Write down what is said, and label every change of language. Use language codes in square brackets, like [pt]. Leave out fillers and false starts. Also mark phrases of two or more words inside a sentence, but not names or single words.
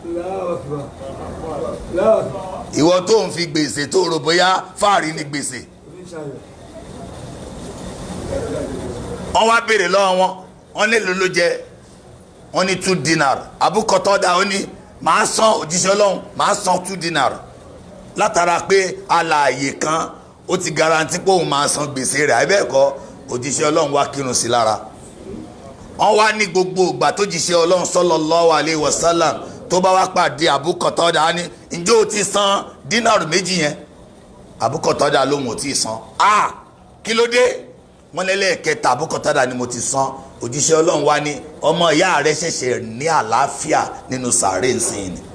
[yo] ìwọ tó ń fi gbèsè tó rò bóyá fáàrí ní gbèsè wọ́n wá béèrè lọ́wọ́ wọ́n nílò ló jẹ wọ́n ní 2 dinar abúkọ̀tọ́dà ó ní màá san òjíṣẹ́ ọlọ́run màá san 2 dinar látara pé alààyè kan ó ti garanti pé òun máa san gbèsè rẹ̀ àbẹ́ẹ̀kọ́ òjíṣẹ́ ọlọ́run wá kírun sí lára wọ́n wá ní gbogbo ìgbà tó jíṣẹ́ ọlọ́run [ar] صلى الله عليه وسلم [yo] tó bá wá pàdé àbúkọ̀tọ́dà ní ǹjẹ́ ó ti san dínàrù méjì yẹn àbúkọ̀tọ́dà lóhun ò tí ì san kí ló dé wọ́n lẹ́lẹ́kẹta àbúkọ̀tọ́dà ni mo ti san òjíṣẹ́ ọlọ́run wá ní ọmọ ìyá rẹ̀ ṣẹ̀ṣẹ̀ ní àlàáfíà nínú sàárè ńsìn ni.